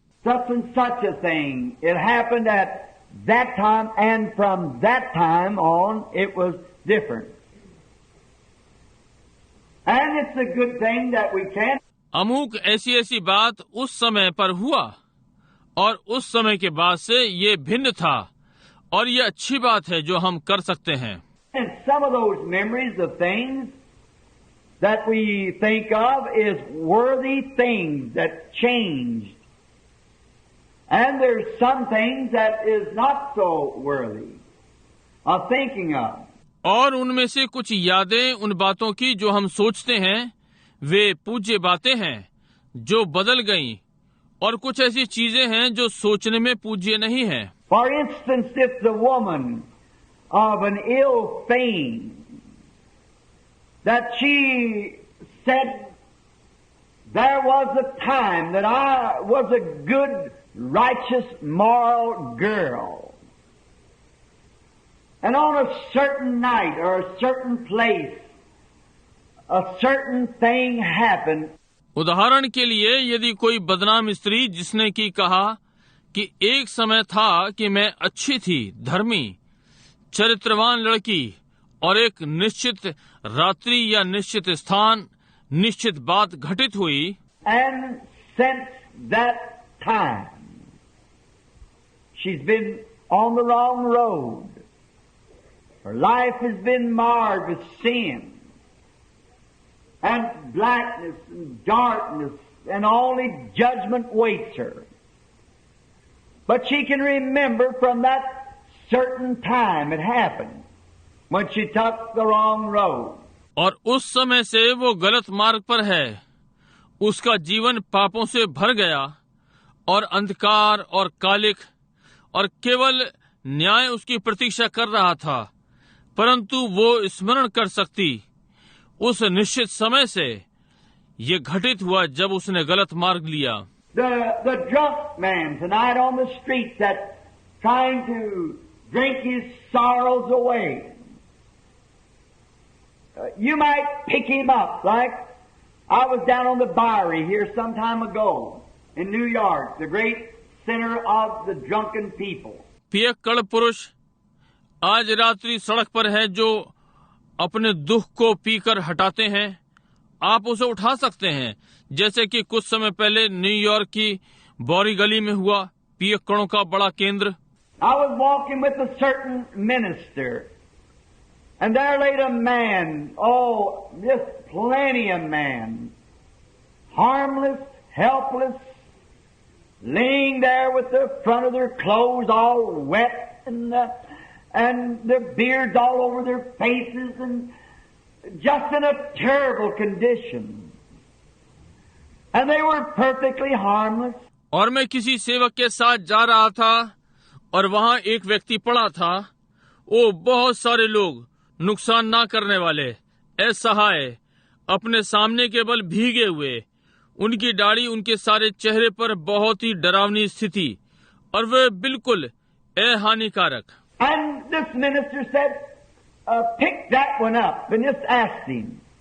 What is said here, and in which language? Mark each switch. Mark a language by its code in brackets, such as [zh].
[en] Such and such a thing. It happened at that time, and from that time on, it was different. And it's a good thing that we can. [hi] अमुक ऐसी ऐसी बात उस समय पर हुआ और उस समय के बाद से ये भिन्न था, और ये अच्छी बात है जो हम कर सकते हैं। [en] And some of those memories of things that we think of is worthy things that changed. And there's some things that is not so worthy of thinking of. [hi] और उनमें से कुछ यादें उन बातों की जो हम सोचते हैं वे पूज्य बातें हैं जो बदल गईं, और कुछ ऐसी चीजें हैं जो सोचने में पूज्य नहीं हैं। [en] For instance, if the woman of an ill fame that she said, there was a time that I was a good, righteous, moral girl. And on a certain night or a certain place, a certain thing happened. [hi] उदाहरण के लिए यदि कोई बदनाम स्त्री जिसने की कहा कि एक समय था कि मैं अच्छी थी, धर्मी, चरित्रवान लड़की, और एक निश्चित रात्रि या निश्चित स्थान, निश्चित बात घटित हुई। [en] And since that time, she's been on the wrong road. Her life has been marred with sin and blackness and darkness, and only judgment waits her. But she can remember from that certain time it happened when she took the wrong road. [hi] और उस समय से वो गलत मार्ग पर है, उसका जीवन पापों से भर गया और अंधकार और कालिक, और केवल न्याय उसकी प्रतीक्षा कर रहा था, परंतु वो स्मरण कर सकती उस निश्चित समय से ये घटित हुआ जब उसने गलत मार्ग लिया। [en] The drunk man tonight on the street that's trying to drink his sorrows away. You might pick him up, like I was down on the Bowery here some time ago in New York, the great center of the drunken people. [hi] पियक्कड़ पुरुष आज रात्रि सड़क पर है जो अपने दुख को पीकर हटाते हैं। आप उसे उठा सकते हैं, जैसे कि कुछ समय पहले न्यूयॉर्क की बॉरी गली में हुआ, पियक्कड़ों का बड़ा केंद्र। [en] I was walking with a certain minister, and there laid a man, oh, just plenty of man, harmless, helpless, laying there with the front of their clothes all wet and their beards all over their faces, and just in a terrible condition. And they were perfectly harmless. [hi] और मैं किसी सेवक के साथ जा रहा था और वहाँ एक व्यक्ति पड़ा था। वो बहुत सारे लोग, नुकसान ना करने वाले, असहाय, अपने सामने केवल भीगे हुए, उनकी दाढ़ी उनके सारे चेहरे पर बहुत ही डरावनी स्थिति, और वे बिल्कुल अहानिकारक। [en] And this minister said, pick that one up and just asked him.